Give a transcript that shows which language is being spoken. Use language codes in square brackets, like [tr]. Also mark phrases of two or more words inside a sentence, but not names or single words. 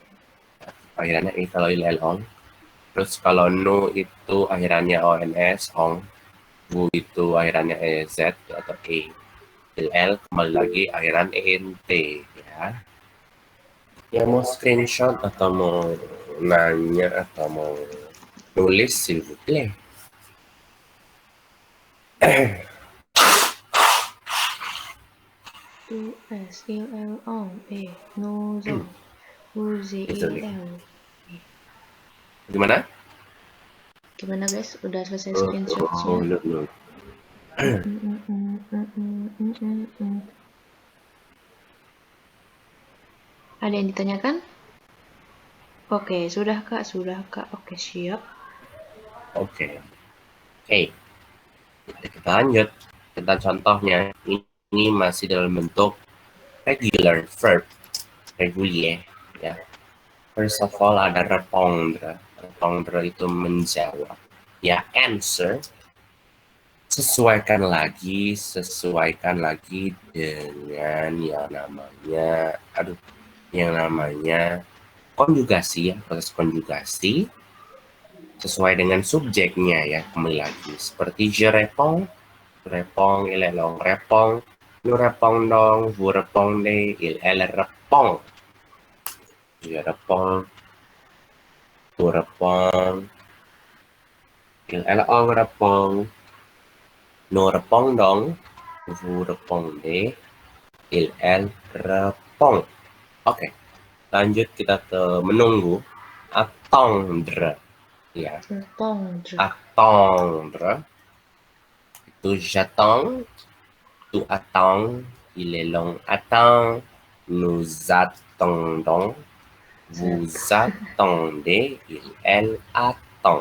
[id] Akhirannya kalau [fr] il el ong. [id] Terus kalau no itu akhirannya [fr] ons ong. [id] Bu itu akhirannya ez atau e. [fr] Il el [id] kembali lagi akhiran ent ya. Ya mau screenshot atau mau nanya atau mau nulis [fr] s'il vous plaît. U S il L ong no zo U Z I Désolé. L. [id] Gimana? Gimana guys? Udah selesai Oh, screenshotnya? [en] oh, look, look. [id] Ada yang ditanyakan? Oke, sudah kak, sudah kak. Oke, siap. Oke. Oke. Kita lanjut. Kita contohnya. Ini masih dalam bentuk regular verb. [fr] Regulier. Ya. [en] First of all [id] ada répondre. Répondre itu menjawab. Ya, answer. Sesuaikan lagi dengan yang namanya konjugasi ya, proses konjugasi sesuai dengan subjeknya ya, kembali lagi seperti [fr] je réponds, il elle on répond, nous répondons, vous répondez, il elle répond, je réponds, tu réponds, il elle on répond, nous répondons, vous répondez, il elle répond. [id] Oke, lanjut kita ke menunggu. Attendre ya. [fr] Attendre. Attendre itu j'attends, tu attends, il est long attend, nous attendons, vous attendez, il elle attend.